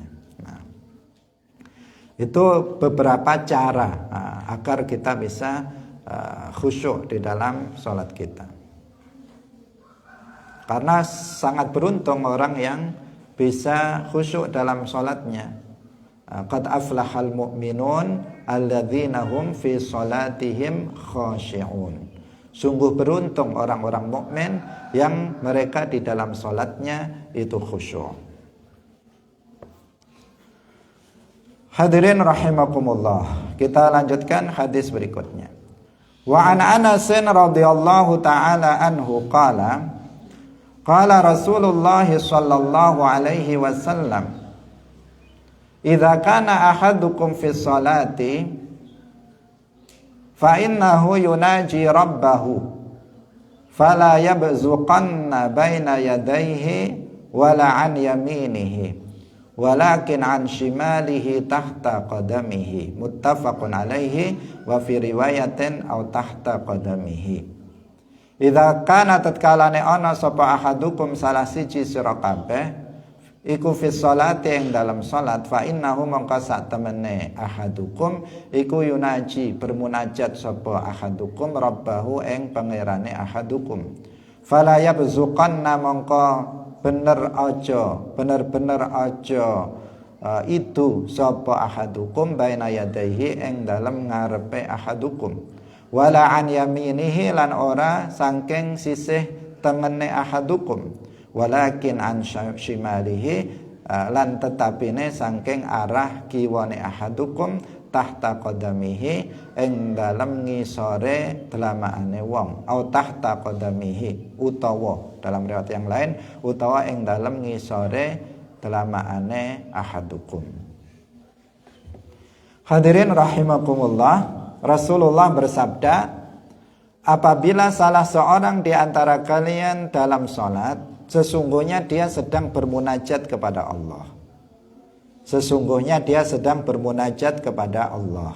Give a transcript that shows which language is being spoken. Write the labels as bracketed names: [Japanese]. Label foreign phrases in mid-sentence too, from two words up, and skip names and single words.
[Indonesian] Nah, itu beberapa cara agar kita bisa khusyuk di dalam sholat kita. Karena sangat beruntung orang yang bisa khusyuk dalam sholatnya. [Arabic] قد أفلح المؤمنون الذين هم في صلاتهم خاشعون. [Indonesian] Sungguh beruntung orang-orang mukmin yang mereka di dalam sholatnya itu khusyuk. [Arabic] حاضرين رحمكم الله, [Indonesian] kita lanjutkan hadis berikutnya. [Arabic] وعن أنس رضي الله تعالى عنه قال رسول الله صلى الله عليه وسلم إذا كان أحدكم في الصلاة فإنه يناجي ربه فلا يبزقن بين يديه ولا عن يمينه ولكن عن شماله تحت قدمه متفق عليه وفي رواية أو تحت قدمه. إذا كان [Javanese] tatkalane ana sapa ahadukum salah siji sira kabeh iku [Arabic] في الصلاة [Javanese] ing dalam salat, [Arabic] فإنه [Javanese] mongko sak temene ahadukum iku yunaji bermunajat sapa ahadukum rabbahu ing pangerane ahadukum, [Arabic] فلا يبزقن [Javanese] mongko bener-bener aja itu sapa [Arabic] ahadukum بين يديه [Javanese] ing dalem ngarepe [Arabic] ahadukum, ولا عن يمينه [Javanese] lan ora saking sisih tengene ahadukum, [Arabic] ولكن عن شماله [Javanese] lan tetapine saking arah kiwane ahadukum [Arabic] تحت قدمه [Javanese] ing dalem ngisore telamaane wong, [Arabic] أو تحت قدمه [Javanese] utawa [Indonesian] dalam riwayat yang lain [Javanese] utawa ing dalem ngisore telamaane ahadukum. [Arabic] حاضرين رحمكم الله, [Indonesian] Rasulullah bersabda, apabila salah seorang di antara kalian dalam salat, sesungguhnya dia sedang bermunajat kepada Allah. Sesungguhnya dia sedang bermunajat kepada Allah.